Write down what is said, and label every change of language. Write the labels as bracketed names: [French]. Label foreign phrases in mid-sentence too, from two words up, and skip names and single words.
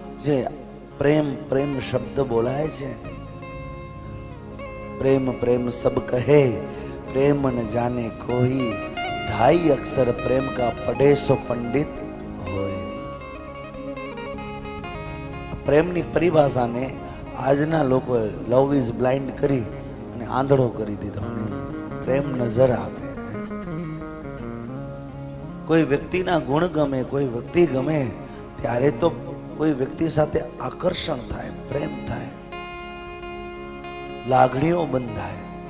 [Gujarati] જે પ્રેમ પ્રેમ શબ્દ બોલાય છે, [Hindi] प्रेम प्रेम सब कहे प्रेम न जाने कोई, 2.5 अक्षर प्रेम का पढ़े सो पंडित होए। [Gujarati] પ્રેમની પરિભાષાને આજના લોકોએ [English] love is blind [Gujarati] કરી અને આંધળો કરી દીધો. પ્રેમ નજર આપે. કોઈ વ્યક્તિના ગુણ ગમે, કોઈ વ્યક્તિ ગમે ત્યારે તો કોઈ વ્યક્તિ સાથે આકર્ષણ થાય, પ્રેમ થાય, લાગણીઓ બંધાય.